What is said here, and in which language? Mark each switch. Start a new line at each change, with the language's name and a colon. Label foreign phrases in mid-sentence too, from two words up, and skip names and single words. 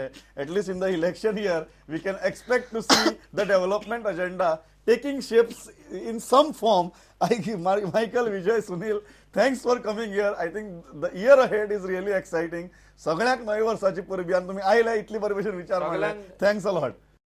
English: At least in the election year we can expect to see the development agenda taking shapes in some form. Michael, Vijay, Sunil, thanks for coming here. I think the year ahead is really exciting.
Konkani: सगळ्यांक नवी वर्साची परबी आनी तुमी आयल्या इतली परमिशन विचार मारले.
English: Thanks a lot.